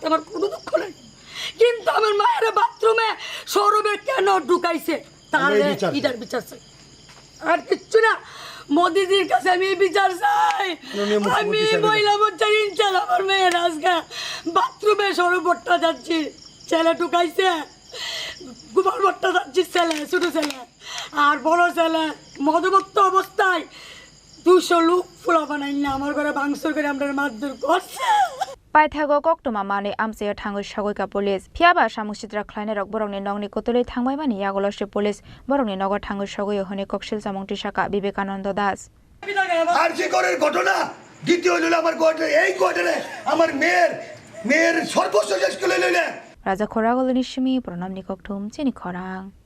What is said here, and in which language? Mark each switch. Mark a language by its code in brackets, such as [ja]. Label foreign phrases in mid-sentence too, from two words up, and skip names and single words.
[bn] আমার কোনো দুঃখ নেই কিন্তু আমার মায়ের বাথরুমে সৌরভে কেন ঢুকাইছে তার এটার বিচার চাই আর কিচ্ছু না মোদিজির কাছে আমি বিচার চাই আমি মহিলা মোর্চার ইনচার্জ আমার মেয়ের আজকে বাথরুমে সৌরভ ভট্টাচার্যের ছেলে ঢুকাইছে গোপাল ভট্টাচার্যের ছেলে ছোট ছেলে আর বড় ছেলে মদমত্ত অবস্থায় 200 লোক ফুলা বানাই না আমার ঘরে ভাঙচুর করে আমরা মারধর করছে [trp] Paithago koktuma mani amse thangoi sagoika police phiaba samusitra khlaine rok borongni nongni kotolei thangbai mani yagoloshe police borongni nogo thangoi sagoi hone kokshil samungti shaka Vivekananda Das [bn] আরজিকরের ঘটনা দ্বিতীয় হলো আমার এই ঘটনা আমার মেয়ের সর্বস্ব শেষ করে লইলে [trp] Raja Khoragoloni Shimi Pranam Nikokthum Chini Khorang